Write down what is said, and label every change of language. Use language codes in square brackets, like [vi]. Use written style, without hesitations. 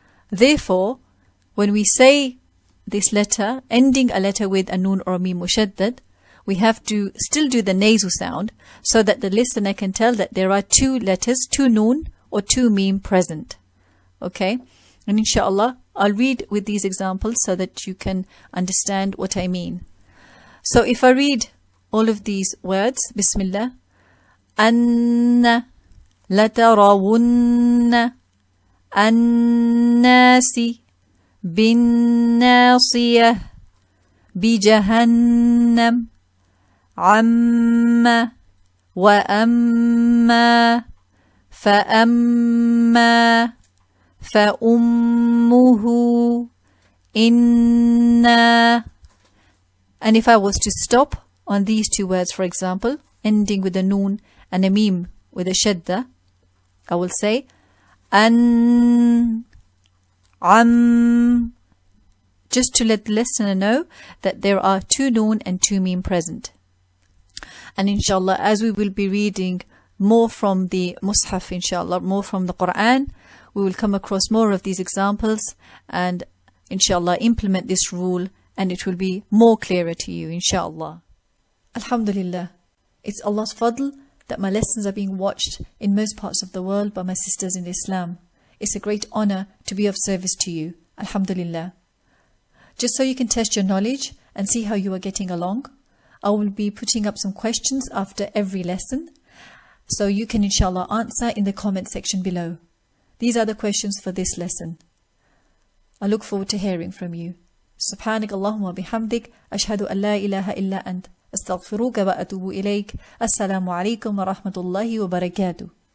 [en] Therefore, when we say this letter, ending a letter with a noon or a meem mushaddad, we have to still do the nasal sound so that the listener can tell that there are two letters, two noon or two meem present. Okay? And inshallah, I'll read with these examples so that you can understand what I mean. So if I read all of these words, Bismillah, [ar] أن لترون الناس بالناصية بجهنم عم وأما فأما فأمه إنا. [en] And if I was to stop on these two words, for example, ending with a noon and a meem with a shadda, I will say an, am, just to let the listener know that there are two noon and two meem present. And inshallah, as we will be reading more from the Mus'haf, inshallah, more from the Qur'an, we will come across more of these examples and inshallah implement this rule, and it will be more clearer to you, inshallah. Alhamdulillah, it's Allah's fadl that my lessons are being watched in most parts of the world by my sisters in Islam. It's a great honor to be of service to you. Alhamdulillah. Just so you can test your knowledge and see how you are getting along, I will be putting up some questions after every lesson, so you can inshallah answer in the comment section below. These are the questions for this lesson. I look forward to hearing from you. [ar] سبحانك اللهم وبحمدك أشهد أن لا إله إلا أنت أستغفرك وأتوب إليك. السلام عليكم ورحمة الله وبركاته.